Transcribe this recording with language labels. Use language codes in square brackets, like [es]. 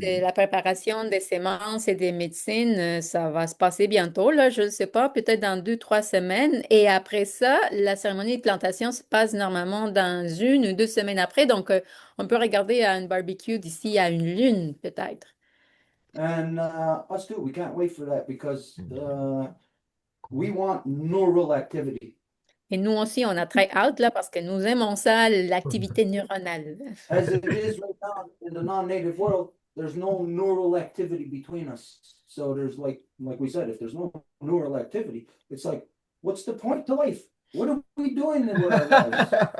[fr] de la préparation des semences et des médecines, ça va se passer bientôt, là, je ne sais pas, peut-être dans 2, 3 semaines. Et après ça, la cérémonie de plantation se passe normalement dans 1 ou 2 semaines après. Donc, on peut regarder à un barbecue d'ici à une lune, peut-être. [en] And us too, we can't wait for that because we want neural activity. [fr] Et nous aussi, on a très hâte, là, parce que nous aimons ça, l'activité neuronale. [en] As it is right now in the non-native world, there's no neural activity between us. So there's like we said, if there's no neural activity, it's like, what's the point to life? What are we doing with our lives?